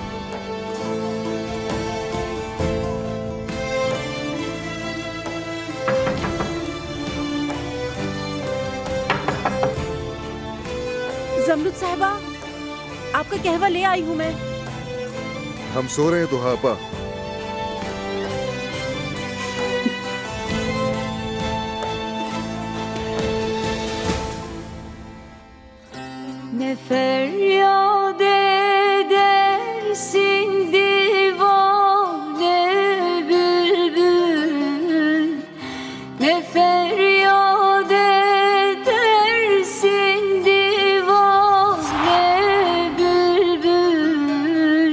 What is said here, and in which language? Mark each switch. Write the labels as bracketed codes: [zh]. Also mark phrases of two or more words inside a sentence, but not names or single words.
[hi] ज़मरुद साहिबा, आपका कहवा ले आई हूँ मैं। हम सो रहे हैं तो आपा। [tr] Ne feryat edersin divane bülbül, ne feryat edersin divane bülbül.